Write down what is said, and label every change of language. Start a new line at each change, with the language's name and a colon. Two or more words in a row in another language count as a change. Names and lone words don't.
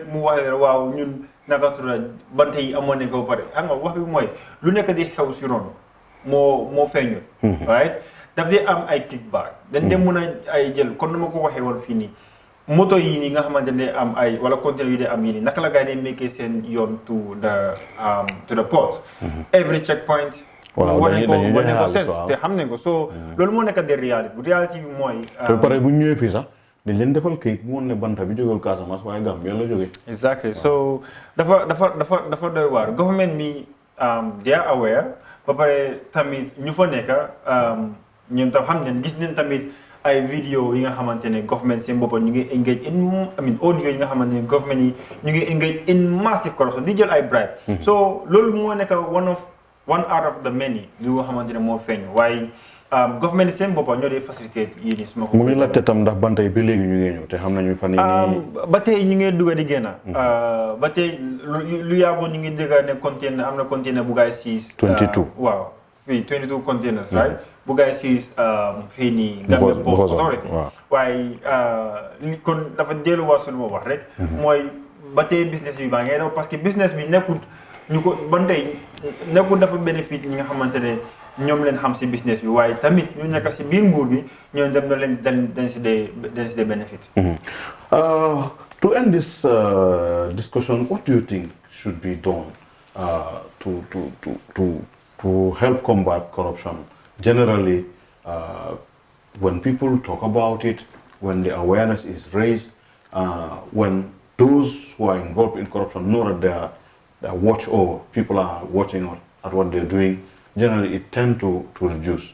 Wolof: mu wax leen waaw ñun naka tudd bante yi amoon nañ ko ba pare xam nga wax bi mooy lu nekk di xew si ron moo feeñul right daf dee am ay kickback dañ dem mun a ay jël kon nu ma ko waxee woon fii nii moto yi nii nga xamante ne am ay wala conteneur yi de am yi nii naka la gars yi dee mekkee seen yoon
English: to the port every checkpoint
Wolof: wane ko seet te xam nañ ko so loolu moo nekk de réalité bi mooy te pare bu ñu ñëwee fii sax dañ leen defal kayit bu woon ne banta bi jógewul Casamance waaye Gambia la jógee
English: exactly so
Wolof: dafa doy waar government mi
English: they are aware
Wolof: ba pare tamit ñu fa nekk ñoom tam xam ne gis nañ tamit ay vidéo yi nga xamante ne government seen boppam ñu ngi
English: engage in audio
Wolof: yi nga xamante ne government yi ñu ngi
English: engage in massive corruption
Wolof: di jël ay bribe so loolu moo nekk
English: one out of the many
Wolof: li nga xamante ne moo feeñ waaye government seen boppam ñoo dee facilité yi nii suma ko mu ngi laajte tam ndax banta yi ba léegi ñu ngi ñëw te xam nañu fan yii ba tey ñu ngi dugg di génn ba tey lu yàggoon ñu ngi dégg ne container am na container bu gaay siis 22 waaw fii 22
English: containers right
Wolof: bu gaay siis fii nii Gambia Port Authority waaye kon dafa delluwaat su lu ma wax rek mooy ba tey business bi baa ngay daw parce que business bi nekkul ñu ko ba tey nekkul dafa bénéfice ñi nga xamante ne ñoom leen xam si business bi waaye tamit ñu nekk si biir nguur gi ñoom dem na leen dañ si dee benefit.
English: To end this discussion, what do you think should be done to help combat corruption? Generally, when people talk about it, when the awareness is raised, when those who are involved in corruption know that they are watched over, people are watching at what they're doing, generally it tends to reduce.